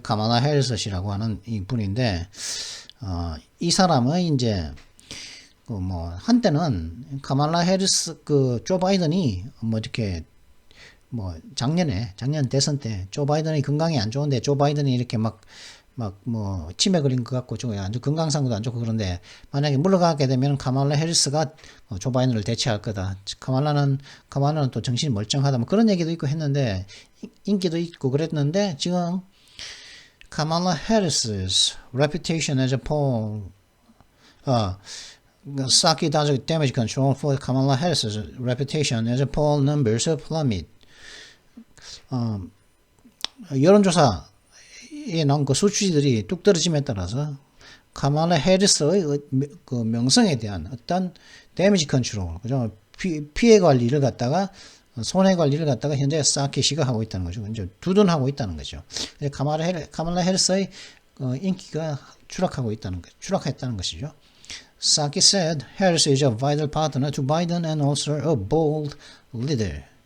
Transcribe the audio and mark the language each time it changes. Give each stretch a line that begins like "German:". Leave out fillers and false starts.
Korean: 카말라 해리스 씨라고 하는 이 분인데, 이 사람은 이제, 뭐, 한때는 카말라 해리스, 조 바이든이 뭐 이렇게, 뭐, 작년 대선 때, 조 바이든이 건강이 안 좋은데, 조 바이든이 이렇게 뭐, 치매 걸린 것 같고, 좀 아주 건강상도 안 좋고 그런데, 만약에 물러가게 되면 카말라 해리스가 조 바이든을 대체할 거다. 카말라는 또 정신이 멀쩡하다. 뭐 그런 얘기도 있고 했는데, 인기도 있고 그랬는데, 지금,
English: 카말라 해리스's reputation as a poll, Psaki does damage control for Kamala Harris's reputation as a poll numbers plummet.
Korean: 여론조사에 나온 그 수치들이 뚝 떨어짐에 따라서 카말라 해리스의 그 명성에 대한 어떤 데미지 컨트롤, 그죠? 피해 관리를 갖다가 손해 관리를 갖다가 현재 사키 씨가 하고 있다는 거죠. 이제 두둔하고 있다는 거죠. 카말라 해리스의 인기가 추락했다는 것이죠.
English: Psaki said Harris is a vital partner to Biden and also a bold leader.